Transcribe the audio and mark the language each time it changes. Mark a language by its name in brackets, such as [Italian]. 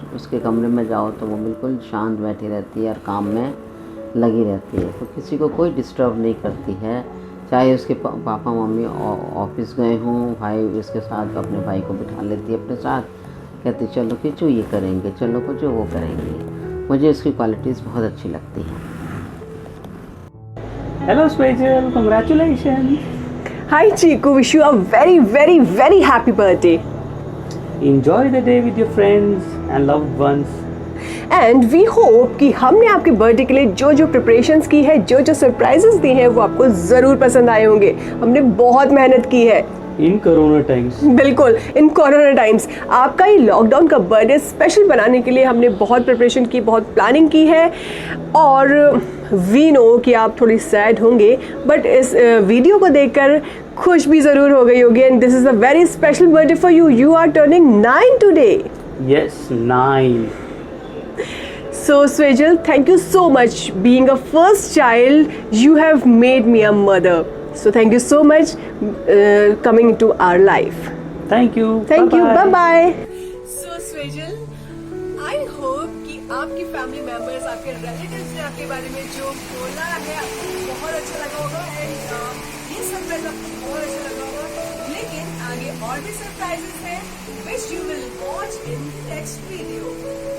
[Hindi] उसके कमरे में जाओ तो वो बिल्कुल शांत बैठी रहती है और काम में लगी रहती है, तो किसी को कोई डिस्टर्ब नहीं करती है। चाहे उसके पापा मम्मी ऑफिस गए हों, भाई उसके साथ अपने भाई को बिठा लेती है अपने साथ, कहती चलो किचू ये करेंगे, चलो कुछ वो करेंगे। मुझे उसकी क्वालिटीज़ बहुत अच्छी लगती हैं। [English] Hello Swajal, congratulations. Hi Chiku, wish you a very very very happy birthday. Enjoy the day with your friends and loved ones. And we hope [Hindi] कि हमने आपके बर्थडे के लिए जो जो प्रिपरेशंस की है, जो जो सरप्राइजेस दिए हैं वो आपको ज़रूर पसंद आए होंगे। हमने बहुत मेहनत की है [English] In corona times. [Hindi] बिल्कुल, [English] in corona times [Hindi] आपका ये लॉकडाउन का बर्थडे स्पेशल बनाने के लिए हमने बहुत प्रिपरेशन की, बहुत प्लानिंग की है। और [English] we know [Hindi] कि आप थोड़ी सैड होंगे, बट इस वीडियो को देखकर खुश भी ज़रूर हो गई होगी। [English] And this is a very special birthday for you. You are turning 9 today. Yes, 9. So Swajal, thank you so much. Being a first child, you have made me a mother. So thank you so much coming into our life. Thank you. Thank you. Bye bye. So Swajal, I hope [Hindi] कि आपकी family members, आपके relatives ने आपके बारे में जो बोला है आपको बहुत अच्छा लगा होगा। एंड ये सरप्राइज आपको बहुत अच्छा लगा होगा। लेकिन आगे और भी सरप्राइजेस हैं [English] which you will watch in next video.